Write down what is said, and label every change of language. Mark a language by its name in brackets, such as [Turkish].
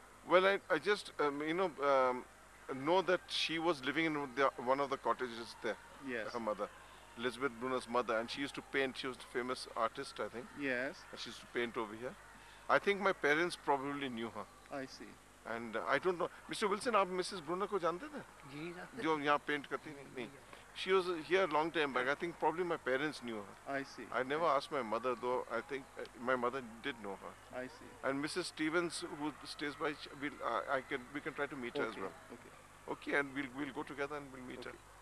[English] Well, I just, know that she was living in one of the cottages there. Yes. Her mother. Elizabeth Brunner's mother, and she used to paint. She was a famous artist, I think. Yes. And she used to paint over here. I think my parents probably knew her. I see. And I don't know. Mr. [Hindi] Wilson, आप Mrs. Brunner को जानते थे? जी जानते। जो यहाँ paint करती नहीं? [English] She was here a long time back. I think probably my parents knew her. I see. I never asked my mother, though. I think my mother did know her. I see. And Mrs. Stevens, who stays by, we can try to meet her as well. Okay. Okay, and we'll go together and we'll meet her.